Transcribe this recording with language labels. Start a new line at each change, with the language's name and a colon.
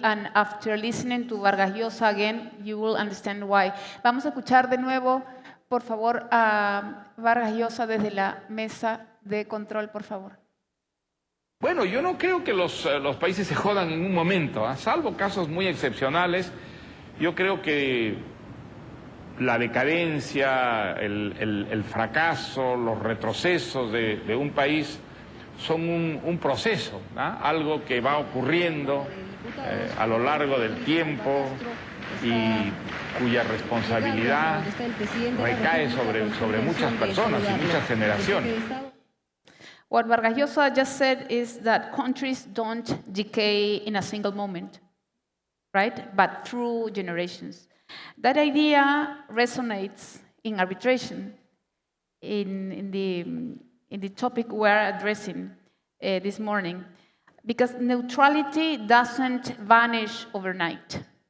English: And after listening to Vargas Llosa again, you will understand why.
Spanish: Vamos a escuchar de nuevo, por favor, a Vargas Llosa desde la mesa de control, por favor. Bueno, yo no creo que los países se jodan en un momento, salvo casos muy excepcionales. Yo creo que la decadencia, el fracaso, los retrocesos de un país son un proceso, algo que va ocurriendo a lo largo del tiempo y cuya responsabilidad recae sobre muchas personas y muchas generaciones.
English: What Vargas Llosa just said is that countries don't decay in a single moment, right? But through generations. That idea resonates in arbitration, in the topic we're addressing this morning, because neutrality doesn't vanish overnight.